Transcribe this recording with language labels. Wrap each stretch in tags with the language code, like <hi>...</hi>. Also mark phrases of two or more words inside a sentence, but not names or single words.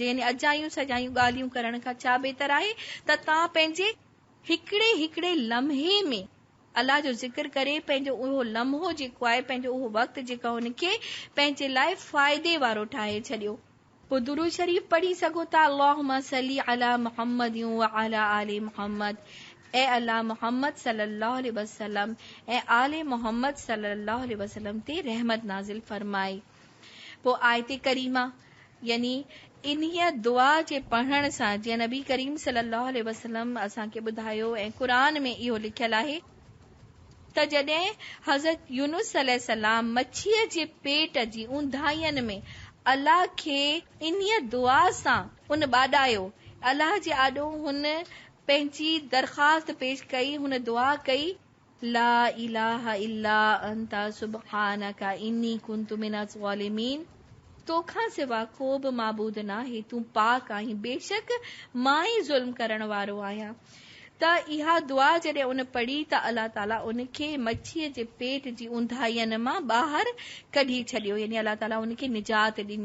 <sd>यानी अजायूं सजायूं ॻाल्हियूं करण खां छा बहितर आहे त तव्हां पंहिंजे हिकिड़े लम्हे में अल्लाह जो ज़िक्र करे पंहिंजो उहो लम्हो जेको आहे, पंहिंजो उहो वक़्तु जेको उनखे पंहिंजे लाइ फ़ाइदे वारो ठाहे छॾियो। पोइ दुरूद शरीफ़ पढ़ी सघो था,</sd> <ar>اللهم صل على محمد وعلى آل محمد,</ar> <sd>ऐं अल्लाह मुहम्मद</sd> <ar>صلى الله عليه وسلم</ar> <sd>ऐं आले मुहम्मद</sd> <ar>صلى الله عليه وسلم</ar> <sd>ते रहमत नाज़िल फरमाए। पोइ आयत करीमा यानी इन्हीअ दुआ जे पढ़ण सां, जीअं नबी करीम</sd> <ar>صلى الله عليه وسلم</ar> <sd>असांखे ॿुधायो ऐं क़ुरान में इहो लिखियल आहे त जॾहिं हज़रत यूनुस अलैहिस्सलाम मच्छीअ जे पेट जी ऊंदाहियनि में अल्लाह खे इन्हीअ दुआ सां उन ॿाॾायो, अल्लाह जे आॾो हुन पंहिंजी दरख़्वास्त पेश कई, हुन दुआ कई,</sd> <ar>لا إله إلا أنت سبحانك إني كنت من الظالمين,</ar> <sd>तोखां सिवा को बि माबूद न आहे, तूं पाक आहीं, बेशक मां ई ज़ुल्म करण वारो आहियां। त इहा दुआ जॾहिं उन पढ़ी त अल्लाह ताला उनखे मच्छीअ जे पेट जी ऊंदाहियनि मां ॿाहिरि कढी छॾियो, यानी अल्लाह ताला उनखे निजात ॾिनी।</sd>